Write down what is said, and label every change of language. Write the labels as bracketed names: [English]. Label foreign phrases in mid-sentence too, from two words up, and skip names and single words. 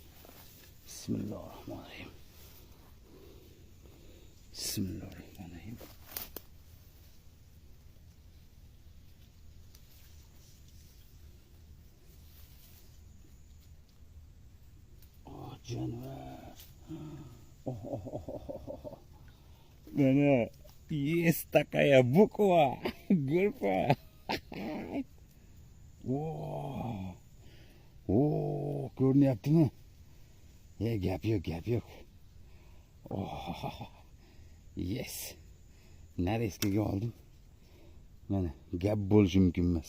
[Arabic] بسم الله الرحمن الرحيم بسم الله الرحمن الرحيم. [Uzbek] Jonivor. [Russian] Mana есть такая буква. Группа. [Uzbek] Ko'rinyaptimi? Gap yo'q. Yes. Nareskaga oldim. Mana gap bo'lishi mumkin emas.